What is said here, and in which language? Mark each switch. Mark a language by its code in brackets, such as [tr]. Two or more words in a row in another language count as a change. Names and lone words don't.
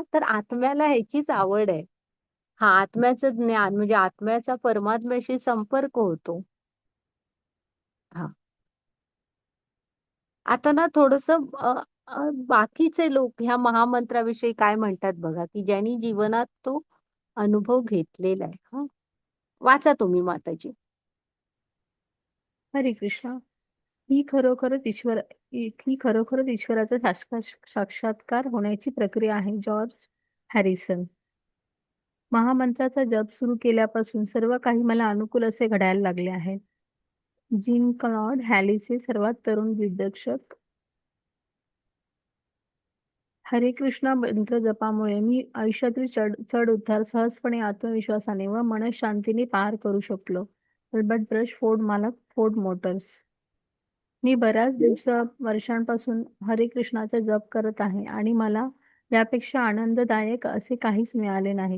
[mr] तर आत्म्याला ह्याचीच आवड आहे. हा आत्म्याचं ज्ञान म्हणजे आत्म्याचा परमात्म्याशी संपर्क होतो. हा आता ना थोडस बाकीचे लोक ह्या महामंत्राविषयी काय म्हणतात बघा, की ज्यांनी जीवनात तो अनुभव घेतलेला आहे. हा वाचा तुम्ही माताजी. हरे कृष्ण. ही खरोखरच ईश्वराचा साक्षात्कार होण्याची प्रक्रिया आहे. जॉर्ज हॅरिसन. महामंत्राचा जप सुरू केल्यापासून सर्व काही मला अनुकूल असे घडायला लागले आहे. जीन क्लॉड हॅलिसचे सर्वात तरुण दिग्दर्शक. हरे कृष्णा मंत्र जपामुळे मी आयुष्यातील चढ उतार सहजपणे आत्मविश्वासाने व मनशांतीने पार करू शकलो. अल्बर्ट ब्रश, फोर्ड मोटर्स. मी बऱ्याच वर्षांपासून हरे कृष्णाचा जप करत आहे आणि मला यापेक्षा आनंददायक असे काहीच मिळाले नाही.